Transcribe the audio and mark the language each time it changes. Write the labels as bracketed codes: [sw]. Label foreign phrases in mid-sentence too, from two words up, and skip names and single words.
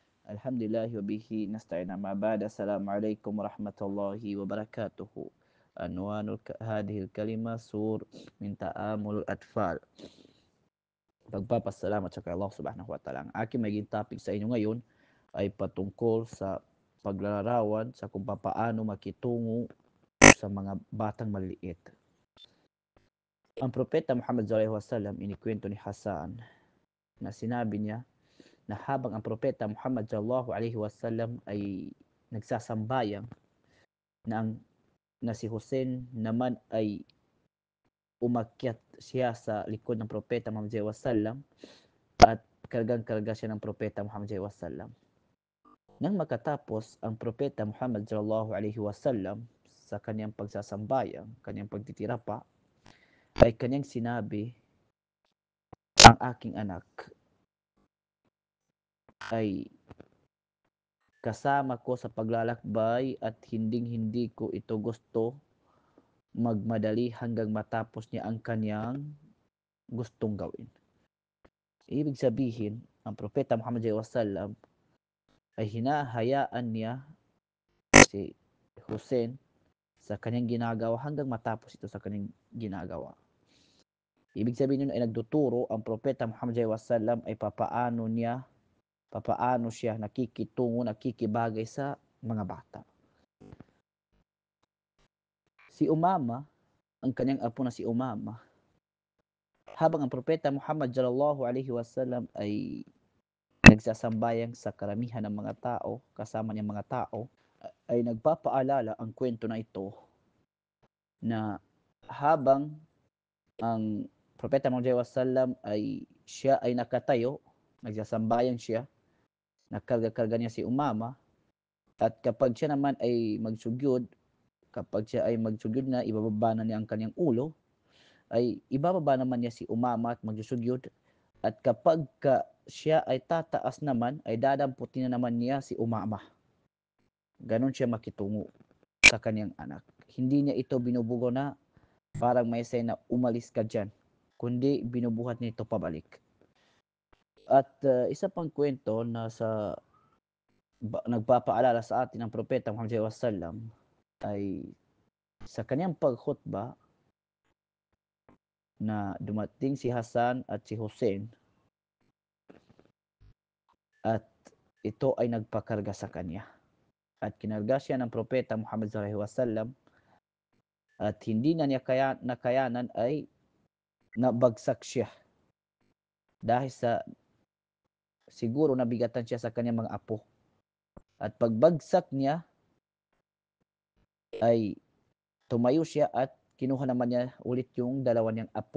[ar] الحمد لله وبه نستعين أما بعد السلام عليكم ورحمة الله وبركاته. هذه كلمة سور من تعامل أطفال. [tl] Pagpapasalamat sa kay Allah [ar] سبحانه وتعالى. [tl] Ang aking maging topic sa inyo ngayon ay patungkol sa paglalarawan sa kung paano makitungo sa mga batang maliit. Ang propeta Muhammad [ar] صلى الله عليه وسلم, [tl] inikwento ni Hasan na sinabi niya na habang ang propeta Muhammad [ar] صلى الله عليه وسلم [tl] ay nagsasambayang na si Hussein naman ay umakyat siya sa likod ng propeta Muhammad [ar] صلى الله عليه وسلم [tl] at kargang-karga siya ng propeta Muhammad [ar] صلى الله عليه وسلم. [tl] Nang makatapos ang propeta Muhammad [ar] صلى الله عليه وسلم [tl] sa kanyang pagsasambayang, kanyang pagtitirapa, ay kanyang sinabi, ang aking anak ay kasama ko sa paglalakbay at hinding-hindi ko ito gusto magmadali hanggang matapos niya ang kanyang gustong gawin. Ibig sabihin, ang propeta Muhammad [ar] صلى الله عليه وسلم [tl] ay hinahayaan niya si Hussein sa kanyang ginagawa hanggang matapos ito sa kanyang ginagawa. Ibig sabihin nun ay nagtuturo ang propeta Muhammad [ar] صلى الله عليه وسلم [tl] ay papaano siya nakikitungo, nakikibagay sa mga bata. Si Umama, ang kanyang apo na si Umama, habang ang propeta Muhammad [ar] صلى الله عليه وسلم [tl] ay nagsasambayang sa karamihan ng mga tao, kasama niyang mga tao, ay nagpapaalala ang kwento na ito na habang ang propeta Muhammad [ar] صلى الله عليه وسلم [tl] ay siya ay nakatayo, nagsasambayang siya, nakarga-karga niya si Umama, at kapag siya naman ay magsugyod na, ibababa na niya ang kanyang ulo, ay ibababa naman niya si Umama at magsusugyod, at kapag siya ay tataas naman, ay dadamputin na naman niya si Umama. Ganon siya makitungo sa kanyang anak. Hindi niya ito binubugo na parang may say na umalis ka dyan, kundi binubuhat niya ito pabalik. At isa pang kwento na nagpapaalala sa atin ng propeta Muhammad [ar] صلى الله عليه وسلم [tl] ay sa kanyang pagkhutba na dumating si Hasan at si Hussein at ito ay nagpakarga sa kanya. At kinarga siya ng propeta Muhammad [ar] صلى الله عليه وسلم [tl] at hindi na niya nakayanan ay nabagsak siya dahil sa siguro nabigatan siya sa kanyang mga apo. At pagbagsak niya ay tumayo siya at kinuha naman niya ulit yung dalawa niyang apo.